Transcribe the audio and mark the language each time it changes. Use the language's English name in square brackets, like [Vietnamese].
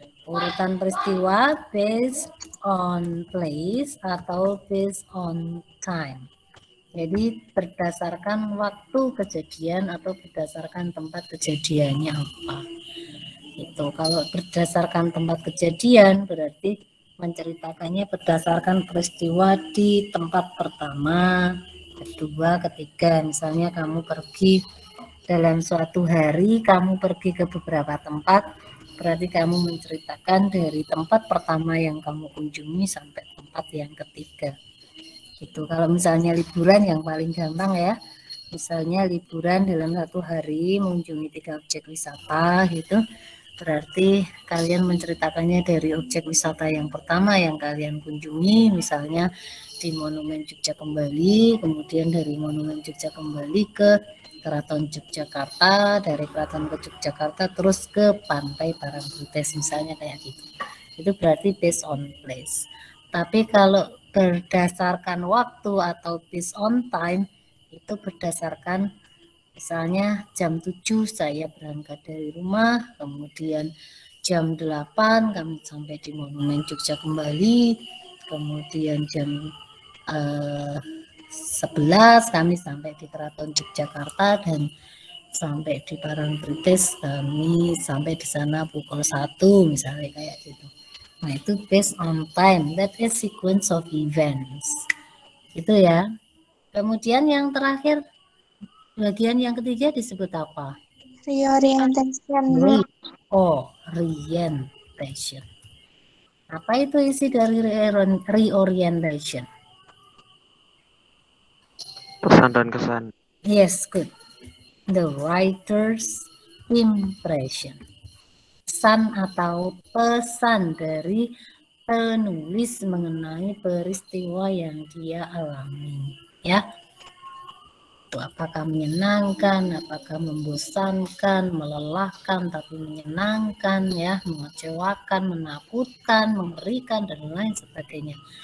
[Indonesian] Urutan peristiwa [English] based on place [Indonesian] atau [English] based on time. [Indonesian] Jadi berdasarkan waktu kejadian atau berdasarkan tempat kejadiannya apa. Itu kalau berdasarkan tempat kejadian berarti menceritakannya berdasarkan peristiwa di tempat pertama, kedua, ketiga. Misalnya kamu pergi dalam suatu hari, kamu pergi ke beberapa tempat, berarti kamu menceritakan dari tempat pertama yang kamu kunjungi sampai tempat yang ketiga. Itu kalau misalnya liburan yang paling gampang ya. Misalnya liburan dalam satu hari mengunjungi 3 objek wisata gitu. Berarti kalian menceritakannya dari objek wisata yang pertama yang kalian kunjungi, misalnya di Monumen Jogja Kembali, kemudian dari Monumen Jogja Kembali ke Keraton Yogyakarta, dari Keraton ke Yogyakarta terus ke Pantai Parangtritis, misalnya kayak gitu. Itu berarti [English] based on place. [Indonesian] Tapi kalau berdasarkan waktu atau [English] based on time, [Indonesian] itu berdasarkan misalnya jam 7 saya berangkat dari rumah, kemudian jam 8 kami sampai di Monumen Jogja Kembali, kemudian jam 11 kami sampai di Keraton Yogyakarta, dan sampai di Parangtritis kami sampai di sana pukul 1 misalnya kayak gitu. Nah, itu [English] based on time, that is sequence of events. [Indonesian] Itu ya. Kemudian yang terakhir, bagian yang ketiga disebut apa? [English] Reorientation. Reorientation. [Indonesian] Apa itu isi dari reorientation? Pesan dan kesan. [English] Yes, good. The writer's impression. [Indonesian] Pesan atau pesan dari penulis mengenai peristiwa yang dia alami, ya. Itu apakah menyenangkan, apakah membosankan, melelahkan tapi menyenangkan, ya, mengecewakan, menakutkan, mengerikan, dan lain sebagainya.